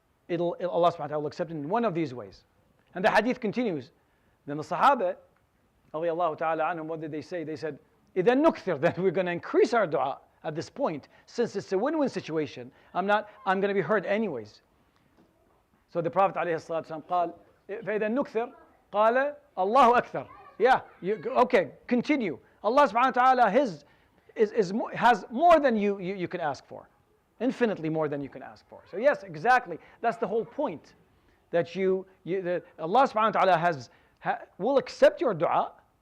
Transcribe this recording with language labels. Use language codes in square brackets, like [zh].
[en] Allah subhanahu wa ta'ala will accept it in one of these ways. And the hadith continues. Then the Sahaba, radiallahu ta'ala anhum, what did they say? They said, [ar] إِذَا نُكْثِرْ, [en] that we're going to increase our dua at this point. Since it's a win-win situation, I'm going to be heard anyways. So the Prophet ﷺ [ar] قال فإذا نكثر قال الله أكثر. [en] Yeah, okay, continue. Allah subhanahu wa ta'ala has more than you can ask for. Infinitely more than you can ask for. So yes, exactly. That's the whole point. That that Allah subhanahu wa ta'ala will accept your dua.